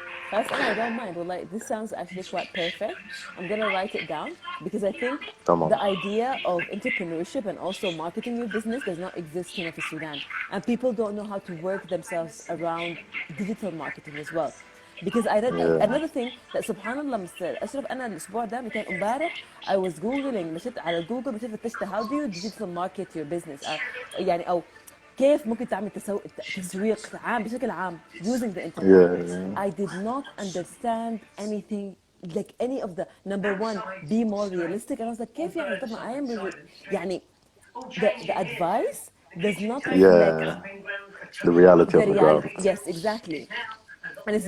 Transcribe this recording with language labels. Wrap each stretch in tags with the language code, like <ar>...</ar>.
<en>First, and I don't mind. Well, like this sounds actually quite perfect. I'm gonna write it down because I think</en> <ar>تمام.</ar> <en>the idea of entrepreneurship and also marketing your business does not exist here in Sudan, and people don't know how to work themselves around digital marketing as well. Because I read Yeah. another thing that subhanallah Mr.</en> <ar>أشرف أنا الأسبوع ده كان امبارح</ar> <en>I was googling</en> <ar>مشيت على جوجل مشيت فتشت</ar> <en>how do you digital market your business</en> <ar>يعني أو كيف ممكن تعمل تسويق عام بشكل عام</ar> <en>using the internet. Yeah. I did not understand anything like any of the number one be more realistic and I was like</en> <ar>كيف يعني طب</ar> <en>I am</en> <ar>يعني</ar> <en>the advice does not reflect Yeah. The reality the on the ground. reality. Yes, exactly. And it's</en>